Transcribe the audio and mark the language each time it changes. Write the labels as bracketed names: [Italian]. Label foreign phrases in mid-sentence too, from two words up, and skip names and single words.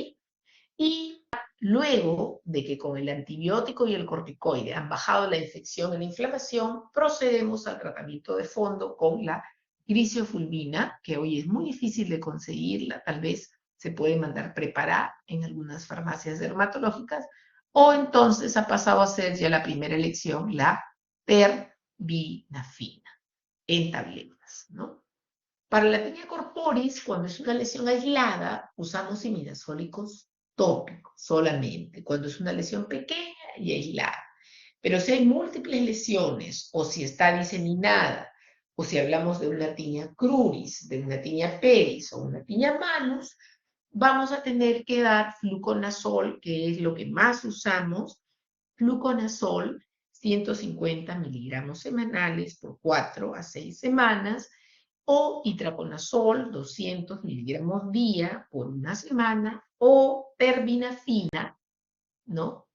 [Spanish] Y luego de que con el antibiótico y el corticoide han bajado la infección y la inflamación, procedemos al tratamiento de fondo con la grisofulvina, que hoy es muy difícil de conseguirla, tal vez se puede mandar preparar en algunas farmacias dermatológicas, o entonces ha pasado a ser ya la primera elección, la terbinafina, en tabletas, ¿no? Para la tinea corporis, cuando es una lesión aislada, usamos imidazólicos tópico solamente, cuando es una lesión pequeña y aislada. Pero si hay múltiples lesiones, o si está diseminada, o si hablamos de una tinea cruris, de una tinea pedis o una tinea manus, vamos a tener que dar fluconazol, que es lo que más usamos, fluconazol 150 miligramos semanales por 4 a 6 semanas, o itraconazol 200 miligramos día por una semana, o terbinafina, ¿no?